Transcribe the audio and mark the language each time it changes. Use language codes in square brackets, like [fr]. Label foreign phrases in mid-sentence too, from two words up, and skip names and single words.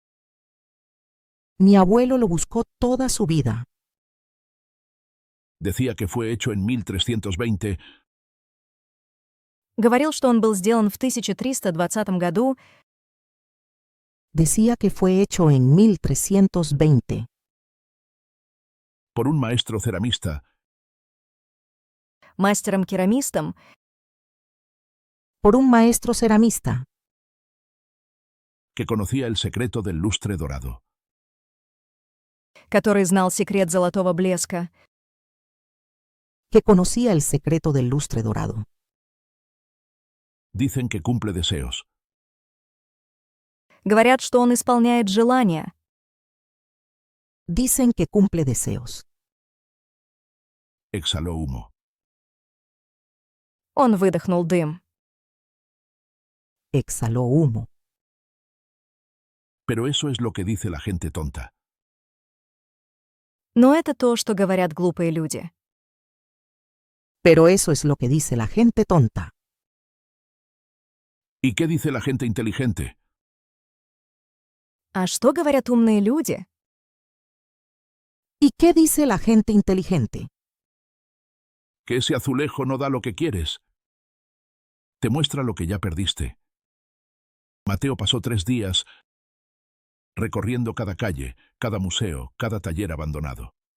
[es] Mi abuelo lo buscó toda su vida. Decía que fue hecho en 1320. [ru] Говорил, что он был сделан в 1320 году [es] Decía que fue hecho en 1320 por un maestro ceramista [ru] мастером-керамистом, [es] por un maestro ceramista que conocía el secreto del lustre dorado. [ru] который знал секрет золотого блеска. [es] que conocía el secreto del lustre dorado. Dicen que cumple deseos. [ru] Говорят, что он исполняет желания. [es] Dicen que cumple deseos. Exhaló humo. [ru] Он выдохнул дым. [es] Exhaló humo. Pero eso es lo que dice la gente tonta. [ru] Но это то, что говорят глупые люди. [es] Pero eso es lo que dice la gente tonta. ¿Y qué dice la gente inteligente? [ru] А что говорят умные люди? [es] ¿Y qué dice la gente inteligente? Que ese azulejo no da lo que quieres. Te muestra lo que ya perdiste. Mateo pasó 3 días recorriendo cada calle, cada museo, cada taller abandonado.